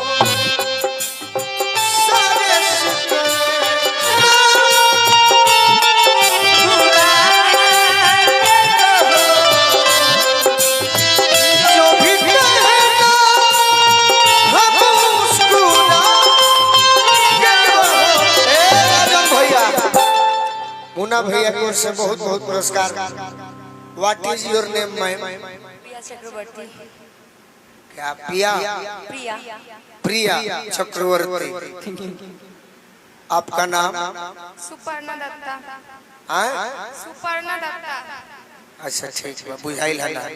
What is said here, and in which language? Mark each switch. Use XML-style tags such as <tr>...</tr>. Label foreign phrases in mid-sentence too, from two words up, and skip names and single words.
<hi>सारे शिकवे भुला के कहो जो भी कहना हम मुस्कुरा के कहो। ए राजन भैया मुन्ना भैया की ओर से बहुत बहुत पुरस्कार।</hi> <en>What is your name ma'am?</en> <hi>प्रिया चक्रवर्ती। क्या पिया प्रिया प्रिया चक्रवर्ती। आपका नाम? सुपर्णा दत्ता। सुपर्णा दत्ता। अच्छा ठीक है बुझाइल है ना।</hi>